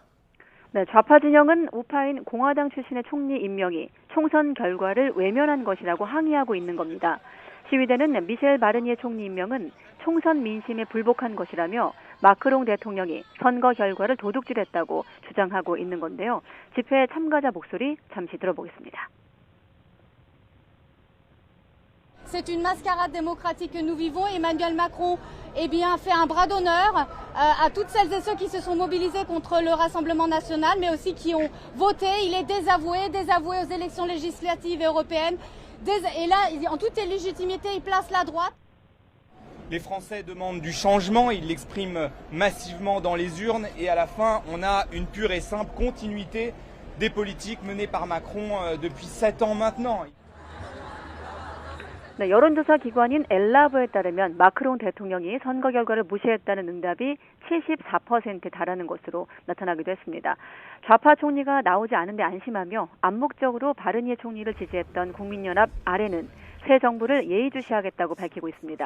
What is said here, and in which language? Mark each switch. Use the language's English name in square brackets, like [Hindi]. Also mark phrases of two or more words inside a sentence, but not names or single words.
[Korean] 네, 좌파 진영은 우파인 공화당 출신의 총리 임명이 총선 결과를 외면한 것이라고 항의하고 있는 겁니다. 시위대는 미셸 바르니에 총리 임명은 총선 민심에 불복한 것이라며 마크롱 대통령이 선거 결과를 도둑질했다고 주장하고 있는 건데요. 집회 참가자 목소리 잠시 들어보겠습니다. [French] C'est une mascarade démocratique que nous vivons. Emmanuel Macron fait un bras d'honneur à toutes celles et ceux qui se sont mobilisés contre le Rassemblement national, mais aussi qui ont voté. Il est désavoué aux élections législatives et européennes. Et là, en toute légitimité, il place la droite. Les Français demandent du changement, ils l'expriment massivement dans les urnes et à la fin, on a une pure et simple continuité des politiques menées par Macron depuis 7 ans maintenant. [Korean] 네, 여론조사 기관인 엘라브에 따르면 마크롱 대통령이 선거 결과를 무시했다는 응답이 74%에 달하는 것으로 나타나기도 했습니다. 좌파 총리가 나오지 않은데 안심하며 암묵적으로 바르니에 총리를 지지했던 국민연합 아레는 새 정부를 예의주시하겠다고 밝히고 있습니다.